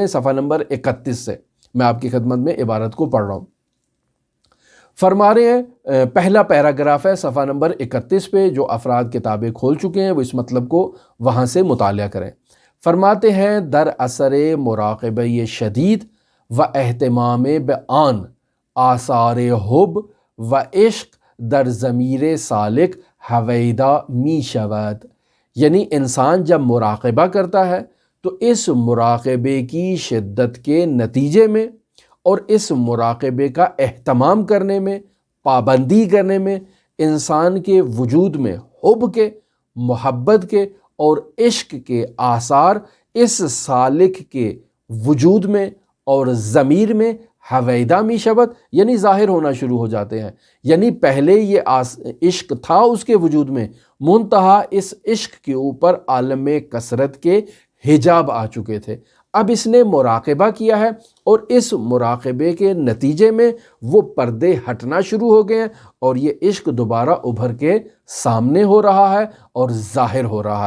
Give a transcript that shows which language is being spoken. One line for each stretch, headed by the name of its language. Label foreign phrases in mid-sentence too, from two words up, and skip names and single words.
Urdu: صفحہ نمبر 31 سے میں آپ کی خدمت میں عبارت کو پڑھ رہا ہوں۔ فرما رہے ہیں، پہلا پیراگراف ہے صفحہ نمبر 31 پہ، جو افراد کتابیں کھول چکے ہیں وہ اس مطلب کو وہاں سے مطالعہ کریں۔ فرماتے ہیں،
Persian: در اثر مراقبہ شدید و اہتمام بعان آثار حب و عشق در ضمیر سالک ہویدا می
Urdu: شود، یعنی انسان جب مراقبہ کرتا ہے تو اس مراقبے کی شدت کے نتیجے میں اور اس مراقبے کا اہتمام کرنے میں، پابندی کرنے میں، انسان کے وجود میں حب کے، محبت کے اور عشق کے آثار اس سالک کے وجود میں اور ضمیر میں
Persian: ہویدا می شود،
Urdu: یعنی ظاہر ہونا شروع ہو جاتے ہیں۔ یعنی پہلے یہ عشق تھا اس کے وجود میں، منتہا اس عشق کے اوپر عالم کثرت کے حجاب آ چکے تھے۔ اب اس نے مراقبہ کیا ہے اور اس مراقبے کے نتیجے میں وہ پردے ہٹنا شروع ہو گئے ہیں اور یہ عشق دوبارہ ابھر کے سامنے ہو رہا ہے اور ظاہر ہو رہا ہے۔